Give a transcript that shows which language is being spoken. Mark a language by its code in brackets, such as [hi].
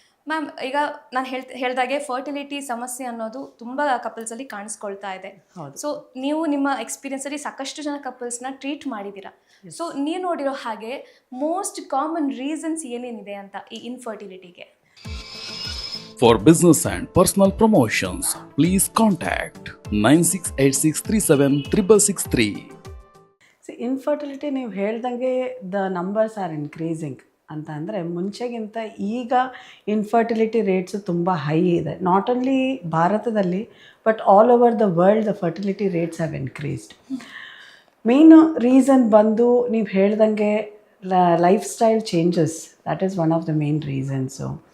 [kn] Ma'am, ಈಗ ನಾನು ಹೇಳ್ದಾಗೆ ಫರ್ಟಿಲಿಟಿ ಸಮಸ್ಯೆ ಅನ್ನೋದು ತುಂಬ ಕಪಲ್ಸಲ್ಲಿ ಕಾಣಿಸ್ಕೊಳ್ತಾ ಇದೆ. ಸೊ ನೀವು ನಿಮ್ಮ ಎಕ್ಸ್ಪೀರಿಯನ್ಸಲ್ಲಿ ಸಾಕಷ್ಟು ಜನ ಕಪಲ್ಸ್ನ ಟ್ರೀಟ್ ಮಾಡಿದ್ದೀರಾ. ಸೊ ನೀವು ನೋಡಿರೋ ಹಾಗೆ [en] most common reasons [kn] ಏನೇನಿದೆ ಅಂತ ಈ ಇನ್ಫರ್ಟಿಲಿಟಿಗೆ? [en] For business and personal promotions, please contact 9686376663. [kn] Infertility ನೀವು ಹೇಳ್ದಂಗೆ [en] the numbers are increasing [kn] ಅಂತ ಅಂದರೆ ಮುಂಚೆಗಿಂತ ಈಗ ಇನ್ಫರ್ಟಿಲಿಟಿ ರೇಟ್ಸು ತುಂಬ ಹೈ ಇದೆ. [en] Not only ಭಾರತದಲ್ಲಿ but all over the world the fertility rates have increased. Main reason [kn] ಬಂದು ನೀವು ಹೇಳ್ದಂಗೆ [en] Lifestyle changes, that is one of the main reasons.